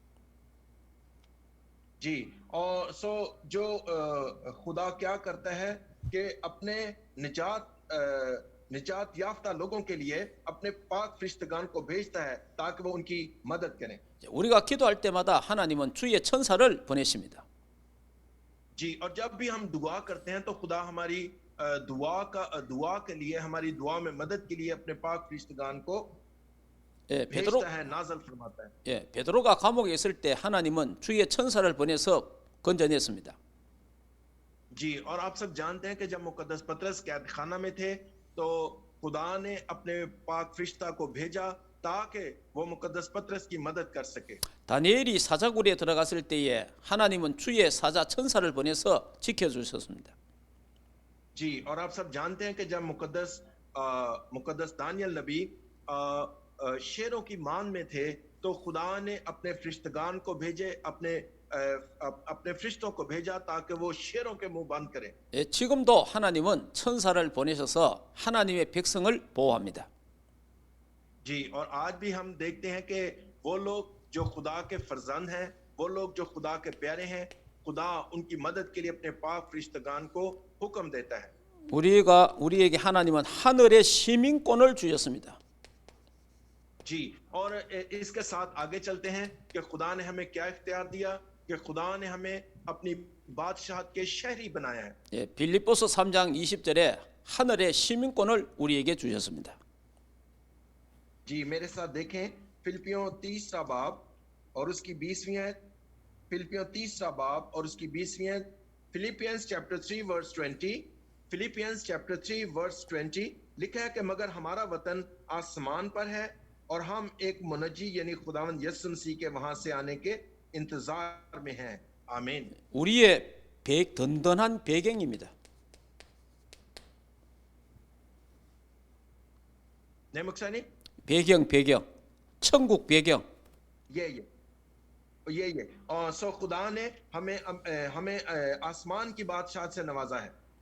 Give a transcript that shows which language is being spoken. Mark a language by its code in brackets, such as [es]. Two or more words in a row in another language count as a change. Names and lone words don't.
[ur] جی، اور جو خدا کیا کرتا ہے کہ اپنے نجات یافتہ لوگوں کے لیے اپنے پاک فرشتگان کو بھیجتا ہے تاکہ وہ ان کی مدد کریں. [ko] 우리가 기도할 때마다 하나님은 주의 천사를 보내십니다. [ur] جی، اور جب بھی ہم دعا کرتے ہیں تو خدا ہماری دعا کے لیے، ہماری دعا میں مدد کے لیے اپنے پاک فرشتگان کو بھیجتا ہے، نازل فرماتا ہے. [ko] 베드로가 감옥에 있을 때 하나님은 주의 천사를 보내서 건져냈습니다. [ur] جی، اور آپ سب جانتے ہیں کہ جب مقدس پطرس قید خانہ میں تھے تو خدا نے اپنے پاک فرشتہ کو بھیجا تاکہ وہ مقدس پطرس کی مدد کر سکے. [ko] 다니엘이 사자굴에 들어갔을 때에 하나님은 주의 사자 천사를 보내서 지켜주셨습니다. [ur] جی، اور آپ سب جانتے ہیں کہ جب مقدس دانیال نبی شیروں کی مان میں تھے تو خدا نے اپنے فرشتگان کو بھیجے، اپنے فرشتوں کو بھیجا تاکہ وہ شیروں کے منہ بند کریں. [ko] 지금도 하나님은 천사를 보내셔서 하나님의 백성을 보호합니다. [ur] جی، اور آج بھی ہم دیکھتے ہیں کہ وہ لوگ جو خدا کے فرزند ہیں، وہ لوگ جو خدا کے پیارے ہیں، خدا ان کی مدد کے لیے اپنے پاک فرشتگان کو حکم دیتا ہے. [ko] 우리에게 하나님은 하늘의 시민권을 주셨습니다. [ur] جی، اور اس کے ساتھ آگے چلتے ہیں کہ خدا نے ہمیں کیا اختیار دیا کہ خدا نے ہمیں اپنی بادشاہت کے شہری بنایا ہے. [ko] 예, 빌립보서 3장 20절에 하늘의 시민권을 우리에게 주셨습니다. [ur] جی، میرے ساتھ دیکھیں فلپیوں تیسرا باب اور اس کی 20ویں آیت. فلپیوں تیسرا باب اور اس کی 20ویں آیت. [en] Philippians chapter 3 verse 20, Philippians chapter 3 verse 20 [ur] لکھا ہے کہ مگر ہمارا وطن آسمان پر ہے اور ہم ایک منجی یعنی خداوند یسوع مسیح کے وہاں سے آنے کے انتظار میں ہیں. आमीन। [ko] 우리의 든든한 배경입니다. नहीं मुक्सानी? 배경, 천국 배경. [ur] یہ اور سو خدا نے ہمیں آسمان کی بادشاہت سے نوازا ہے.